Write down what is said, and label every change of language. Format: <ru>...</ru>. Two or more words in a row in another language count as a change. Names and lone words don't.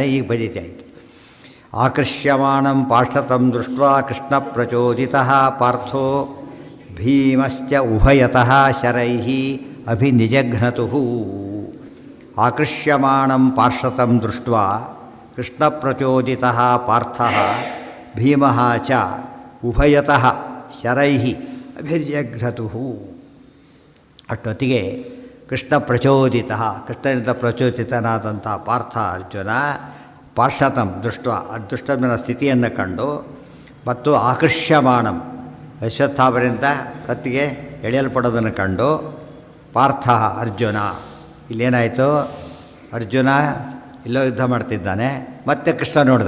<kn>ಈಗ ಬದಿತಿ ಆಯಿತು.</kn> <sa>ಆಕರ್ಷ್ಯಮಾಣಂ ಪಾರ್ಶ್ವತಂ ದೃಷ್ಟ್ವಾ ಕೃಷ್ಣ ಪ್ರಚೋದಿತಃ ಪಾರ್ಥೋ ಭೀಮಶ್ಚ ಉಭಯತಃ ಶರೈಃ ಅಭಿನಿಜಘ್ನತುಃ. ಆಕರ್ಷ್ಯಮಾಣಂ ಪಾರ್ಶ್ವತಂ ದೃಷ್ಟ್ವಾ ಕೃಷ್ಣ ಪ್ರಚೋದಿತಃ ಪಾರ್ಥಃ ಭೀಮಃ ಚ ಉಭಯತಃ ಶರೈಃ ಅಭಿನಿಜಘ್ನತುಃ.</sa> <kn>ಅಷ್ಟೊತ್ತಿಗೆ ಕೃಷ್ಣ ಪ್ರಚೋದಿತ, ಕೃಷ್ಣನಿಂದ ಪ್ರಚೋದಿತನಾದಂಥ ಪಾರ್ಥ ಅರ್ಜುನ</kn> <sa>ಪಾರ್ಶ್ವತಂ ದೃಷ್ಟ,</sa> <kn>ಅದೃಷ್ಟನ ಸ್ಥಿತಿಯನ್ನು ಕಂಡು ಮತ್ತು ಆಕರ್ಷ್ಯಮಾಣಂ ಅಶ್ವತ್ಥಾಮರಿಂದ ಕತ್ತಿಗೆ ಎಳೆಯಲ್ಪಡೋದನ್ನು ಕಂಡು ಪಾರ್ಥ ಅರ್ಜುನ, ಇಲ್ಲೇನಾಯಿತು, ಅರ್ಜುನ ಇಲ್ಲೋ ಯುದ್ಧ ಮಾಡ್ತಿದ್ದಾನೆ, ಮತ್ತೆ ಕೃಷ್ಣ ನೋಡ್ದ.</kn>